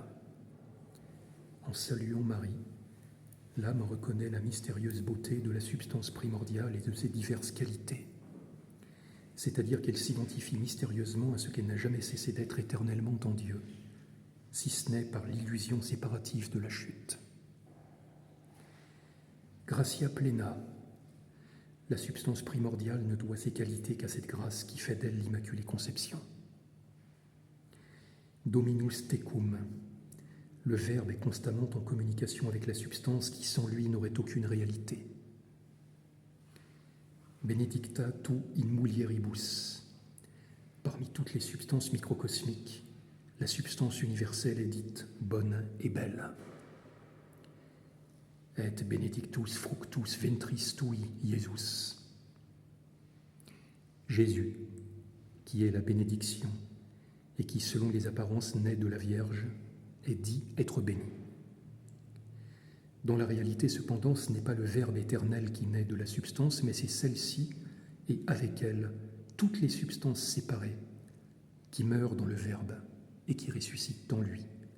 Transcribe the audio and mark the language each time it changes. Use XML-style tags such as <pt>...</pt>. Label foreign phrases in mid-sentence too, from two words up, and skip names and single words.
<fr>En saluant Marie, l'âme reconnaît la mystérieuse beauté de la substance primordiale et de ses diverses qualités, c'est-à-dire qu'elle s'identifie mystérieusement à ce qu'elle n'a jamais cessé d'être éternellement en Dieu, si ce n'est par l'illusion séparative de la chute.</fr> <la>Gratia plena,</la> <fr>la substance primordiale ne doit ses qualités qu'à cette grâce qui fait d'elle l'Immaculée Conception.</fr> <la>Dominus tecum,</la> <fr>le Verbe est constamment en communication avec la substance qui sans lui n'aurait aucune réalité.</fr> <la>Benedicta tu in mulieribus,</la> <fr>parmi toutes les substances microcosmiques, la substance universelle est dite bonne et belle.</fr> <la>Et benedictus fructus ventris tui, Iesus.</la> <fr>Jésus, qui est la bénédiction et qui, selon les apparences, naît de la Vierge, est dit être béni. Dans la réalité, cependant, ce n'est pas le Verbe éternel qui naît de la substance, mais c'est celle-ci, et avec elle, toutes les substances séparées, qui meurent dans le Verbe et qui ressuscitent en lui.</fr>